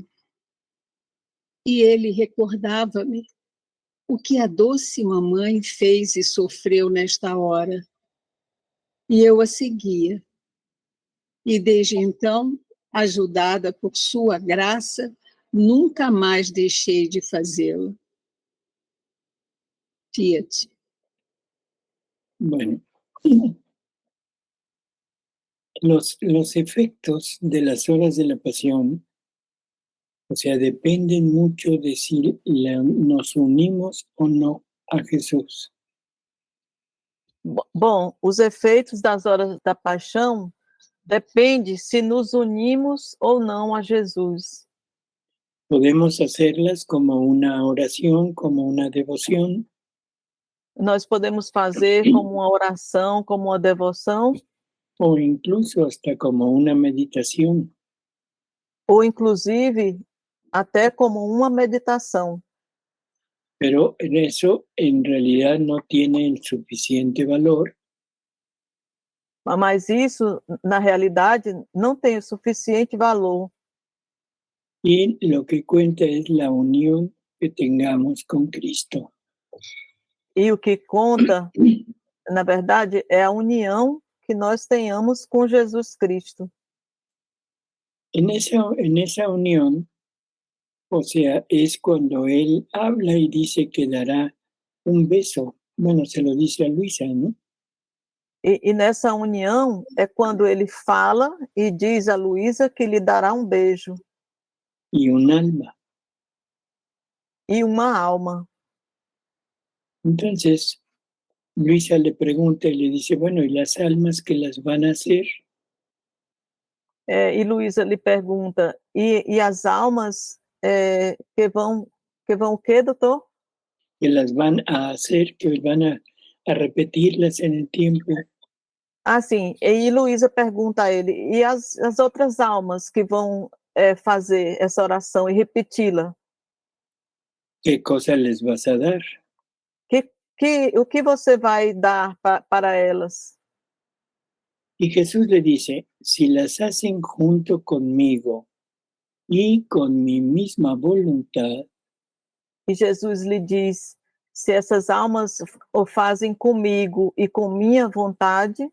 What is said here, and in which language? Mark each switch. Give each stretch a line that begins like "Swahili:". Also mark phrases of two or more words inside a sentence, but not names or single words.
Portuguese: E ele recordava-me o que a doce mamãe fez e sofreu nesta hora. E eu a seguia. E desde então, ajudada por sua graça, nunca mais deixei de fazê-lo. Fiat.
Spanish: Bueno, los efectos de las horas de la pasión, o sea, dependen mucho de si nos unimos o no a Jesús.
Portuguese: Bom, os efeitos das horas da paixão depende se nos unimos ou não a Jesus.
Spanish: Podemos hacerlas como una oración, como una devoción,
Portuguese: Nós podemos fazer como uma oração, como uma devoção,
Spanish: o incluso hasta como una meditación.
Portuguese: ou inclusive até como uma meditação.
Spanish: Pero eso en realidad no tiene el suficiente valor
Portuguese: Mas isso, na realidade, não tem o suficiente valor.
Spanish: y lo que cuenta es la unión que tengamos con Cristo.
Portuguese: E o que conta, na verdade, é a união que nós tenhamos com Jesus Cristo.
Spanish: En esa unión, o sea, es cuando él habla y dice que dará un beso. Bueno, se lo dice a Luisa, ¿no?
Portuguese: E nessa união é quando ele fala e diz a Luísa que lhe dará um beijo
Spanish: Y un alma.
Portuguese: e uma alma.
Spanish: Entonces, Luisa le pregunta y le dice, bueno, ¿y las almas qué las van a hacer?
Portuguese: E Luísa lhe pergunta, e as almas que vão o quê, doutor?
Spanish: Que las van a hacer, que van a repetirlas en el tiempo.
Portuguese: Ah, sim. E Luísa pergunta a ele, e as outras almas que vão fazer essa oração e repeti-la?
Spanish: ¿Qué cosa les vas a dar?
Portuguese: O que você vai dar para elas?
Spanish: Y Jesús le dice, si las hacen junto conmigo y con mi misma voluntad,
Portuguese: E Jesus lhe diz, se essas almas o fazem comigo e com minha vontade,